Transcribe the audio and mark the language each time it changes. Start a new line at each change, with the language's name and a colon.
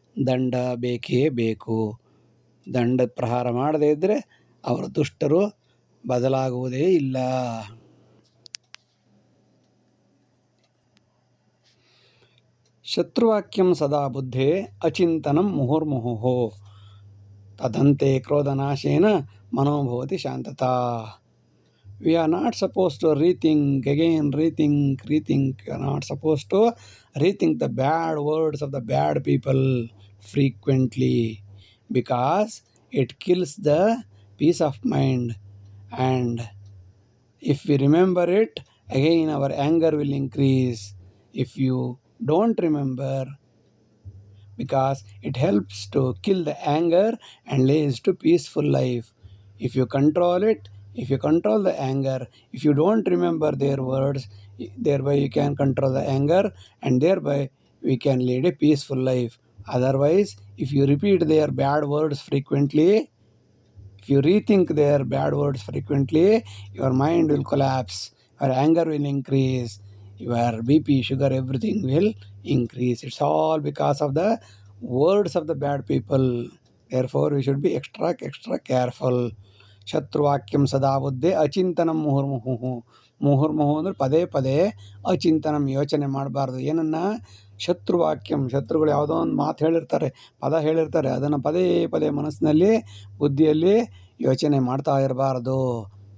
Kannada: ದಂಡ ಬೇಕೇ ಬೇಕು. ದಂಡ ಪ್ರಹಾರ ಮಾಡದೇ ಇದ್ದರೆ ಅವರು ದುಷ್ಟರು ಬದಲಾಗುವುದೇ ಇಲ್ಲ.
Sanskrit: ಶತ್ರುವಾಕ್ಯಂ ಸದಾ ಬುದ್ಧೇ ಅಚಿಂತನಂ ಮುಹುರ್ಮುಹುಃ ತದಂತೆ ಕ್ರೋಧನಾಶೇನ ಮನೋಭವತಿ ಶಾಂತತಾ.
English: We are not supposed to rethink. We are not supposed to rethink the bad words of the bad people frequently, because it kills the peace of mind. And if we remember it, again our anger will increase. If you don't remember, because it helps to kill the anger and leads to peaceful life. If you control it, if you control the anger, if you don't remember their words, thereby you can control the anger and thereby we can lead a peaceful life. Otherwise, if you repeat their bad words frequently, if If you rethink their bad words frequently, your mind will collapse, your anger will increase, your BP, sugar, everything will increase. It's all because of the words of the bad people. Therefore, we should be extra careful.
Sanskrit: ಶತ್ರುವಾಕ್ಯಂ ಸದಾ ಬುದ್ಧೆ ಅಚಿಂತನಂ ಮುಹುರ್ಮುಹು.
Kannada: ಮುಹುರ್ಮುಹು ಅಂದರೆ ಪದೇ ಪದೇ ಅಚಿಂತನಂ ಯೋಚನೆ ಮಾಡಬಾರ್ದು. ಏನನ್ನ? ಶತ್ರುವಾಕ್ಯಂ, ಶತ್ರುಗಳು ಯಾವುದೋ ಒಂದು ಮಾತು ಹೇಳಿರ್ತಾರೆ, ಪದ ಹೇಳಿರ್ತಾರೆ, ಅದನ್ನು ಪದೇ ಪದೇ ಮನಸ್ಸಿನಲ್ಲಿ ಬುದ್ಧಿಯಲ್ಲಿ ಯೋಚನೆ ಮಾಡ್ತಾ ಇರಬಾರ್ದು.